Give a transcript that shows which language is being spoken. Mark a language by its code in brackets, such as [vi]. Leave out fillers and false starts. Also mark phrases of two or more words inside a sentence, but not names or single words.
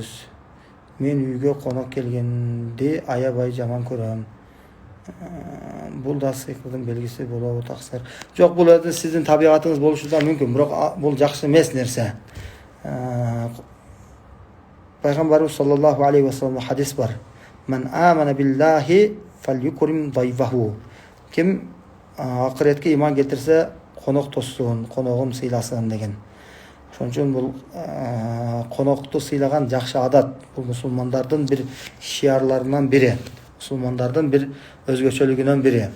[ky] Мен үйгө конок келгенди аябай жаман көрөм. Бул да сыйкырдын белгиси болобу таксыр? Жок, бул сиздин табигатыңыз болушу да мүмкүн, бирок бул жакшы эмес нерсе. Пайгамбарыбыз [ar] صلى الله عليه وسلم [ky] хадис бар. [ar] من آمن بالله فليكرم ضيفه. [ky] Ким акыретке иман келтирсе, конок тоссун, коногун сыйласын деген. Ошон үчүн бул конокту сыйлаган жакшы адат. Бул мусулмандардын бир шиарларынан бири. Мусулмандардын бир өзгөчөлүгүнөн бири.